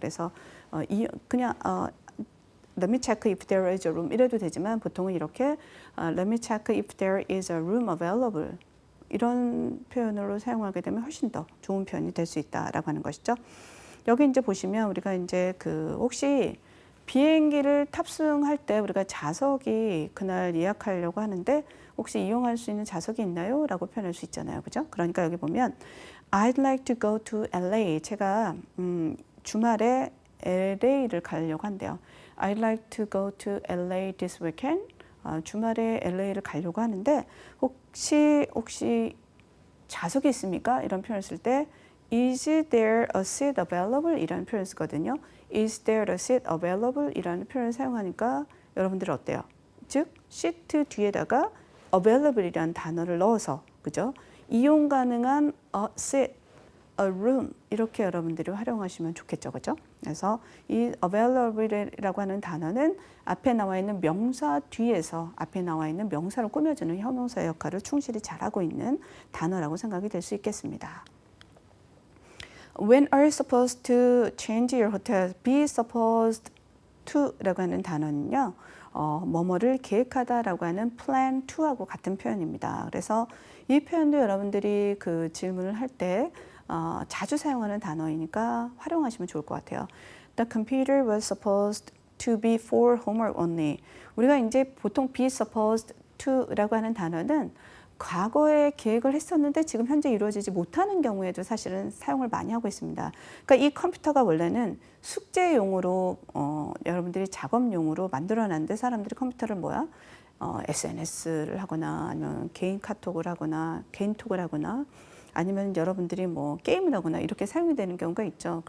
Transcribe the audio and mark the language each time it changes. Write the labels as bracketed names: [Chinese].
[Korean] 그래서 그냥 [English] let me check if there is a room [Korean] 이래도 되지만 보통은 이렇게 [English] let me check if there is a room available [Korean] 이런 표현으로 사용하게 되면 훨씬 더 좋은 표현이 될 수 있다라고 하는 것이죠. 여기 이제 보시면 우리가 이제 혹시 비행기를 탑승할 때 우리가 좌석이 그날 예약하려고 하는데 혹시 이용할 수 있는 좌석이 있나요? 라고 표현할 수 있잖아요. 그죠? 그러니까 여기 보면 [English] I'd like to go to LA. [Korean] 제가 주말에 LA를 가려고 한대요. [English] I'd like to go to LA this weekend. [Korean] 주말에 LA를 가려고 하는데 혹시 좌석이 있습니까? 이런 표현을 쓸 때 [English] Is there a seat available? [Korean] 이라는 표현을 쓰거든요. [English] Is there a seat available? [Korean] 이라는 표현을 사용하니까 여러분들 어때요? 즉, 시트 뒤에다가 available 이라는 단어를 넣어서 그죠? 이용 가능한 a seat, a room 이렇게 여러분들이 활용하시면 좋겠죠. 그죠? 그래서 이 available이라고 하는 단어는 앞에 나와 있는 명사 뒤에서 앞에 나와 있는 명사를 꾸며주는 형용사 역할을 충실히 잘하고 있는 단어라고 생각이 될 수 있겠습니다. [English] When are you supposed to change your hotel? Be supposed to [Korean] 라고 하는 단어는요. 뭐뭐를 계획하다라고 하는 plan to하고 같은 표현입니다. 그래서 이 표현도 여러분들이 그 질문을 할 때 자주 사용하는 단어이니까 활용하시면 좋을 것 같아요. [English] The computer was supposed to be for homework only. [Korean] 우리가 이제 보통 be supposed to라고 하는 단어는 과거에 계획을 했었는데 지금 현재 이루어지지 못하는 경우에도 사실은 사용을 많이 하고 있습니다. 그러니까 이 컴퓨터가 원래는 숙제용으로 여러분들이 작업용으로 만들어놨는데 사람들이 컴퓨터를 SNS를 하거나 아니면 개인 카톡을 하거나 개인톡을 하거나 아니면 여러분들이 뭐 게임을 하거나 이렇게 사용이 되는 경우가 있죠.